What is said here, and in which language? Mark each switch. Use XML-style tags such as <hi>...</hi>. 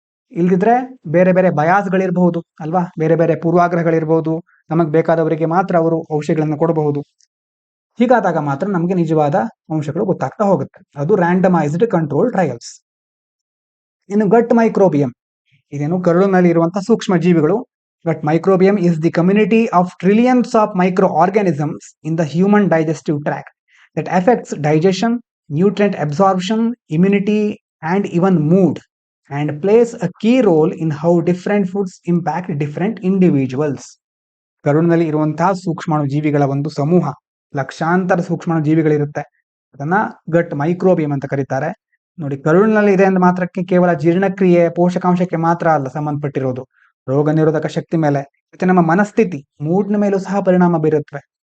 <kn>ಇಲ್ದಿದ್ರೆ ಬೇರೆ ಬೇರೆ ಬಯಾಸ್ಗಳಿರ್ಬಹುದು ಅಲ್ವಾ, ಬೇರೆ ಬೇರೆ ಪೂರ್ವಾಗ್ರಹಗಳಿರ್ಬಹುದು, ನಮಗ್ ಬೇಕಾದವರಿಗೆ ಮಾತ್ರ ಅವರು ಔಷಧಿಗಳನ್ನು ಕೊಡಬಹುದು. ಹೀಗಾದಾಗ ಮಾತ್ರ ನಮಗೆ ನಿಜವಾದ ಅಂಶಗಳು ಗೊತ್ತಾಗ್ತಾ ಹೋಗುತ್ತೆ. ಅದು ರ್ಯಾಂಡಮೈಸ್ಡ್ ಕಂಟ್ರೋಲ್ ಟ್ರಯಲ್ಸ್. ಇನ್ನು ಗಟ್ ಮೈಕ್ರೋಬಿಯಂ, ಇದೇನು ಕರುಳಿನಲ್ಲಿ ಇರುವಂತಹ ಸೂಕ್ಷ್ಮ ಜೀವಿಗಳು.</kn> <en>Gut microbiome is the community of trillions of microorganisms in the human digestive tract that affects digestion, nutrient absorption, immunity, and even mood, and plays a key role in how different foods impact different individuals.</en> <kn>ಕರುಳಿನಲ್ಲಿ ಇರುವಂತಹ ಸೂಕ್ಷ್ಮಾಣು ಜೀವಿಗಳ ಒಂದು ಸಮೂಹ, ಲಕ್ಷಾಂತರ ಸೂಕ್ಷ್ಮಾಣು ಜೀವಿಗಳಿರುತ್ತೆ. ಅದನ್ನ ಗಟ್ ಮೈಕ್ರೋಬಿಯಂ ಅಂತ ಕರೀತಾರೆ. ನೋಡಿ, ಕರುಳಿನಲ್ಲಿ ಇದೆ ಅಂದ ಮಾತ್ರಕ್ಕೆ ಕೇವಲ ಜೀರ್ಣಕ್ರಿಯೆ, ಪೋಷಕಾಂಶಕ್ಕೆ ಮಾತ್ರ ಅಲ್ಲ ಸಂಬಂಧಪಟ್ಟಿರೋದು, ರೋಗ ನಿರೋಧಕ ಶಕ್ತಿ ಮೇಲೆ ಮತ್ತೆ ನಮ್ಮ ಮನಸ್ಥಿತಿ, ಮೂಡ್ನ ಮೇಲೂ ಸಹ ಪರಿಣಾಮ ಬೀರುತ್ತವೆ.</kn>